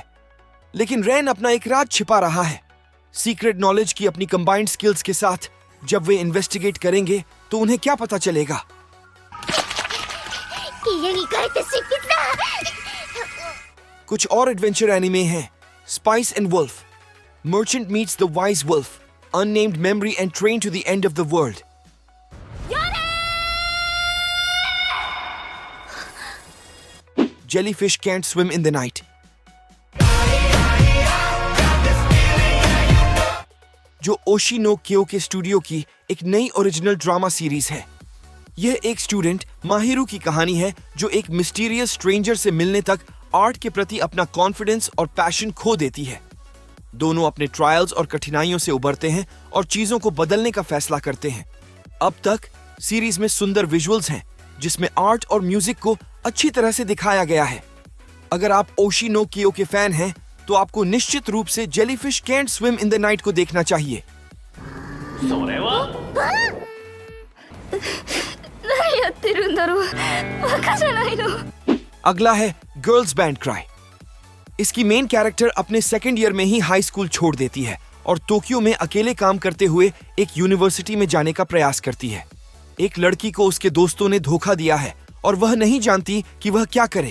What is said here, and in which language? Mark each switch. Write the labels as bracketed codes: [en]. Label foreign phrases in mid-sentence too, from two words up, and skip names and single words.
[hi] लेकिन रेन अपना एक राज छिपा रहा है। [en] secret knowledge [hi] की अपनी [en] combined skills [hi] के साथ जब वे इन्वेस्टिगेट करेंगे तो उन्हें क्या पता चलेगा। कुछ और एडवेंचर एनिमे हैं। स्पाइस एंड वुल्फ, मर्चेंट मीट्स द वाइज वुल्फ, अननेम्ड मेमोरी एंड ट्रेन टू द एंड ऑफ द वर्ल्ड। [en] Jellyfish can't swim in the night, [hi] जो ओशिनो क्यो के स्टूडियो की एक नई [en] original drama series [hi] है। यह एक स्टूडेंट माहिरू की कहानी है जो एक [en] mysterious stranger [hi] से मिलने तक आर्ट के प्रति अपना कॉन्फिडेंस और पैशन खो देती है। दोनों अपने ट्रायल्स और कठिनाइयों से उबरते हैं और चीजों को बदलने का फैसला करते हैं। अब तक सीरीज में सुंदर विजुअल्स हैं जिसमें आर्ट और म्यूजिक को अच्छी तरह से दिखाया गया है। अगर आप ओशिनो क्यो के फैन हैं तो आपको निश्चित रूप से जेलीफिश कैंट स्विम इन द नाइट को देखना चाहिए। [ja] それは何やってるんだろう、バカじゃないの。 [hi] अगला है गर्ल्स बैंड क्राई। इसकी [en] main character [hi] अपने [en] second year [hi] में ही [en] high school [hi] छोड़ देती है और टोक्यो में अकेले काम करते हुए एक यूनिवर्सिटी में जाने का प्रयास करती है। एक लड़की को उसके दोस्तों ने धोखा दिया है और वह नहीं जानती कि वह क्या करे।